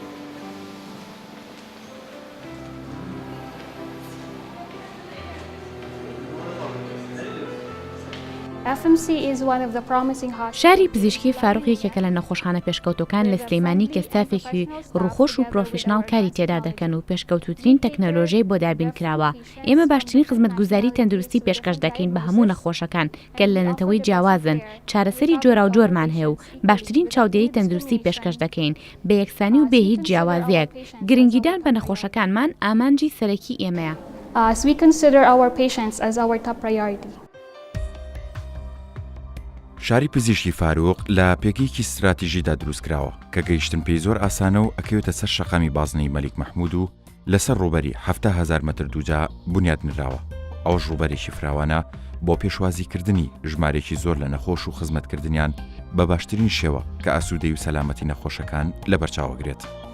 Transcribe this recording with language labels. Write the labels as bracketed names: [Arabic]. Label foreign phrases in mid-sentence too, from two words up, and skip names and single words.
[Central Kurdish] شاری پزیشکی فاروق یەکێکە لە نەخۆشخانە پێشکەوتەکان لە سلەیمانی کە ستافێکی ڕووخۆش و پرۆفشناڵ کاری تێدا دەکەن و پێشکەوتوترین تەکنەلۆژیای بۆ دابین کراوە. ئێمە باشترین خزمەتگوزاری تەندروستی پێشکەش دەکەین بە هەموو نەخۆشەکان کە لە نەتەوەی جیاوازن، چارەسەری جۆرا و جۆرمان هەیە و باشترین چاودێری تەندروستی پێشکەش دەکەین بە یەکسانی و بێ هیچ جیاوازیەک. گرنگیدان بە نەخۆشەکانمان ئامانجی سەرەکی ئێمەیە. [English] We consider our patients as our top priority. [Central Kurdish] شاری پزیشکی فاروق لە پێگەیەکی استراتیژیدا دروستکراوە کە گەیشتن پێی زۆر ئاسانە و ئەکەوێتە سەر شەقامی بازنەی مەلیک مەحموود و لەسەر ڕووبەری 70,000 مەتر دووجا بنیاد نراوە. ئەوەش ڕووبەرێکی فراوانە بۆ پێشوازیکردنی ژمارێکی زۆر لە نەخۆش و خزمەتکردنیان بە باشترین شێوە کە ئاسوودەی و سەلامەتی نەخۆشەکان لە بەرچاوەگرێت.